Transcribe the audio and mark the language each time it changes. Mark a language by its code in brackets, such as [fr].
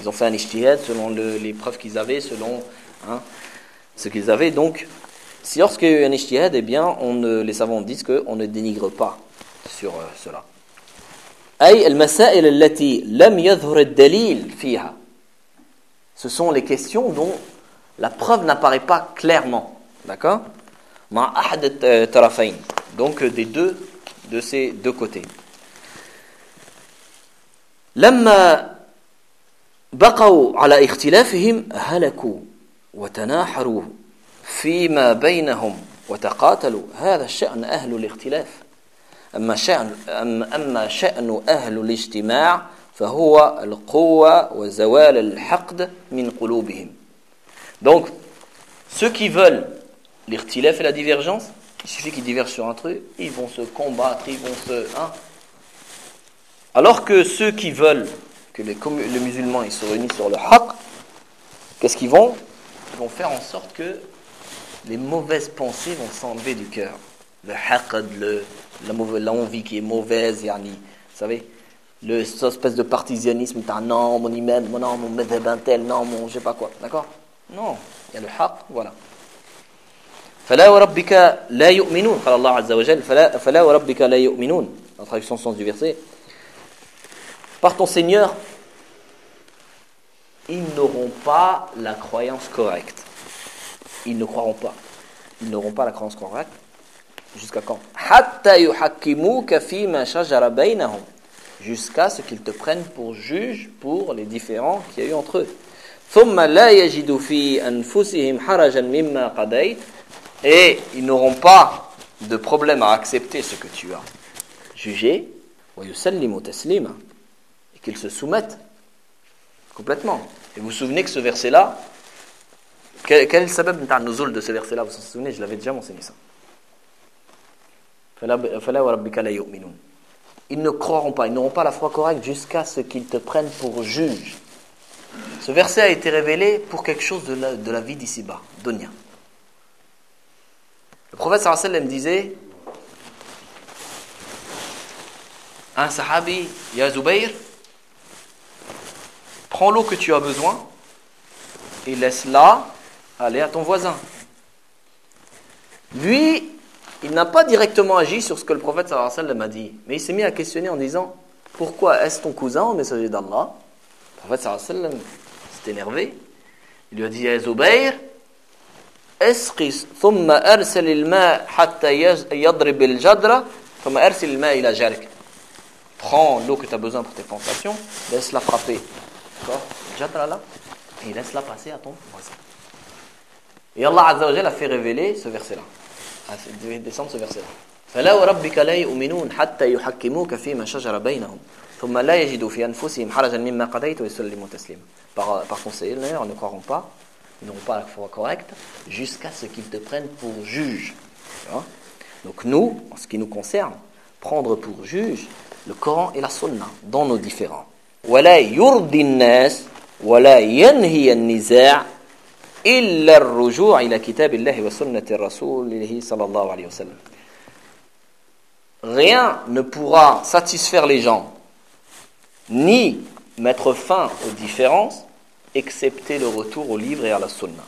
[fr] Ils ont fait un ijtihad selon les preuves qu'ils avaient, selon ce qu'ils avaient. Donc, si lorsqu'il y a eu un ijtihad, eh bien, les savants disent qu'on ne dénigre pas sur cela. [ar] أي المسائل التي لم يظهر الدليل فيها. [fr] Ce sont les questions dont la preuve n'apparaît pas clairement, d'accord ? [ar] مع أحد الطرفين. [fr] Donc des deux, de ces deux côtés. [ar] لما بقوا على اختلافهم هلكوا وتناحروا فيما بينهم وتقاتلوا هذا شأن أهل الاختلاف. أما شأن أهل الاجتماع فهو القوة وزوال الحقد من قلوبهم. [fr] Donc, ceux qui veulent l'ikhtilaf et la divergence, il suffit qu'ils divergent sur un truc, ils vont se combattre, ils vont se... Hein? Alors que ceux qui veulent que les musulmans ils se réunissent sur le haqq, qu'est-ce qu'ils vont ? Ils vont faire en sorte que les mauvaises pensées vont s'enlever du cœur. Le haqq, l'envie qui est mauvaise, yani, vous savez, le espèce de partisanisme, non, mon imam, non, mon madhhab tel, non, mon je sais pas quoi, d'accord ? Non, il y a le haqq, voilà. [ar] فَلَا وَرَبِّكَ لَا يُؤْمِنُونَ قَالَ اللَّهُ عَزَّ وَجَلَّ فَلَا وَرَبِّكَ لَا يُؤْمِنُونَ. [fr] La traduction au sens du verset. Par ton Seigneur, ils n'auront pas la croyance correcte. Ils ne croiront pas. Ils n'auront pas la croyance correcte. Jusqu'à quand ? [ar] حَتَّى يُحَكِّمُوكَ فِي مَا شَجَرَ بَيْنَهُمْ. [fr] Jusqu'à ce qu'ils te prennent pour juge pour les différends qu'il y a eu entre eux. [ar] ثم لا يجد في أنفسهم حرجا مما قضيت. [fr] Et ils n'auront pas de problème à accepter ce que tu as jugé. [ar] ويسلموا تسليما. [fr] Et qu'ils se soumettent complètement. Et vous souvenez que ce verset-là, quel est le sabab de nuzul de ce verset-là ? Vous vous souvenez, je l'avais déjà mentionné ça. [ar] فلا وربك لا يؤمنون. [fr] Ils ne croiront pas, ils n'auront pas la foi correcte jusqu'à ce qu'ils te prennent pour juge. Ce verset a été révélé pour quelque chose de la vie d'ici-bas, dunya. Le prophète sallallahu alayhi wa sallam disait, un sahabi, ya Zubayr, prends l'eau que tu as besoin et laisse-la aller à ton voisin. Lui, il n'a pas directement agi sur ce que le prophète sallallahu alayhi wa sallam a dit, mais il s'est mis à questionner en disant, pourquoi est-ce ton cousin au messager d'Allah ? Le prophète sallallahu alayhi wa sallam s'est énervé. Il lui a dit, ya Zubayr, [ar] اسقي ثم ارسل الماء حتى يضرب الجدر ثم ارسل الماء الى جارك. [fr] Prends l'eau que tu as besoin pour tes plantations, laisse-la frapper. D'accord ? Jadra là, et laisse-la passer à ton voisin. Et Allah Azza wa Jalla a fait révéler ce verset-là. Descendre ce verset-là. [ar] فلا وربك لا يؤمنون حتى يحكموك فيما شجر بينهم ثم لا يجدوا في أنفسهم حرجا مما قضيت ويسلموا تسليما. [fr] Par conséquent, ne croiront pas, ils n'auront pas la foi correcte jusqu'à ce qu'ils te prennent pour juge. Donc nous, en ce qui nous concerne, prendre pour juge le Coran et la Sunna dans nos différends. [ar] ولا يرضي الناس ولا ينهي النزاع إلا الرجوع إلى كتاب الله وسنة الرسول صلى الله عليه وسلم. [fr] Rien ne pourra satisfaire les gens ni mettre fin aux différences excepté le retour au livre et à la sunna.